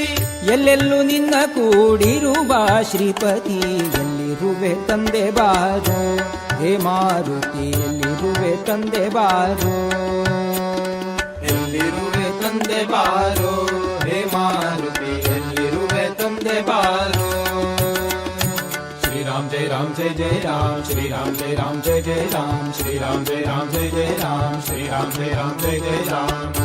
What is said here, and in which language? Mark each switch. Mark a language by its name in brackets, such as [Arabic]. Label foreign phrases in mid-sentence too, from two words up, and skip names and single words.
[Kannada] ಎಲ್ಲೆಲ್ಲೂ ನಿನ್ನ ಕೂಡಿರುವ ಶ್ರೀಪತಿ, ಎಲ್ಲಿರುವೆ ತಂದೆ ಬಾರೋ ಹೇ ಮಾರುತಿ, ಎಲ್ಲಿರುವೆ ತಂದೆ ಬಾರೋ, ಎಲ್ಲಿರುವೆ ತಂದೆ ಬಾರೋ ಹೇ ಮಾರುತಿ, ಎಲ್ಲಿರುವೆ ತಂದೆ ಬಾರೋ. [Sanskrit] ಶ್ರೀ ರಾಮ ಜಯ ರಾಮ ಜಯ ಜಯ ರಾಮ, ಶ್ರೀ ರಾಮ ಜಯ ರಾಮ ಜಯ ಜಯ ರಾಮ, ಶ್ರೀ ರಾಮ ಜಯ ರಾಮ ಜಯ ಜಯ ರಾಮ, ಶ್ರೀ ರಾಮ ಜಯ ರಾಮ ಜಯ ಜಯ ರಾಮ.